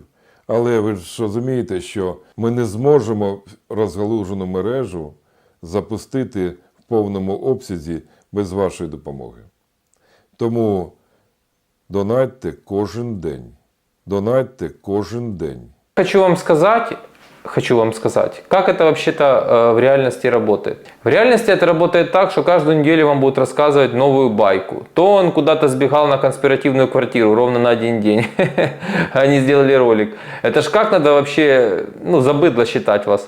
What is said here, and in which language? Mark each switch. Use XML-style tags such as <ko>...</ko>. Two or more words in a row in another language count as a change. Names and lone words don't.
<uk>Але ви ж розумієте, що ми не зможемо розгалужену мережу запустити в повному обсязі без вашої допомоги. Тому донатьте кожен день. Донатьте кожен день.</uk> <ru>Хочу вам сказать, как это вообще-то в реальности работает. В реальности это работает так, что каждую неделю вам будут рассказывать новую байку. То он куда-то сбегал на конспиративную квартиру ровно на один день. Они сделали ролик. Это ж как надо вообще, за быдло считать вас.</ru>